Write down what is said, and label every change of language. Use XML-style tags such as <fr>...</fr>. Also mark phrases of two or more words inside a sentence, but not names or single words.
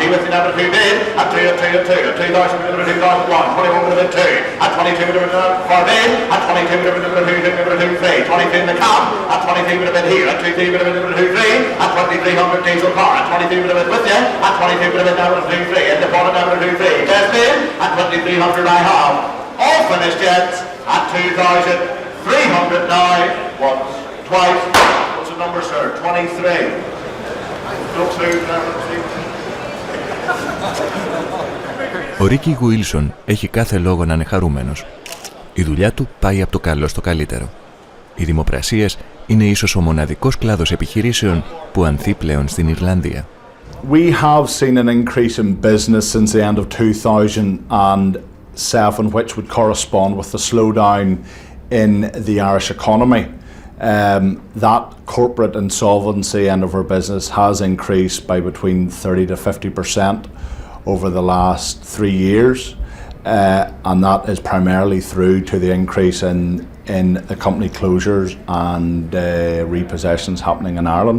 <en>Be with the number 2 bid, at 2, at 2, at 2, at 2,000 bid, number 2001, 21 bid, 2, at 22 bid, number 4 bid, at 22 bid, number 2, number 2, 3, 22 in the cab, at 23 bid, here, at 23 bid, number 2, 3, at 2300 diesel car, at 22 bid, with you, at 22 bid, number 2, 3, in the bottom number 2, 3, best bid, at 2300 I have, all finished yet, at 2,300 now, once, twice, what's the number, sir, 23, don't lose,</en> <el>Ο Ρίκι Γουίλσον έχει κάθε λόγο να είναι χαρούμενος. Η δουλειά του πάει από το καλό στο καλύτερο. Οι δημοπρασίες είναι ίσως ο μοναδικός κλάδος επιχειρήσεων που ανθεί πλέον στην Ιρλανδία.</el> <en>We have seen an increase in business since the end of 2007, which would correspond with the slowdown in the Irish economy. That corporate insolvency end of our business has increased by between 30 to 50% over the last 3 years, and that is primarily through to the increase in the company closures and repossessions happening in Ireland.</en>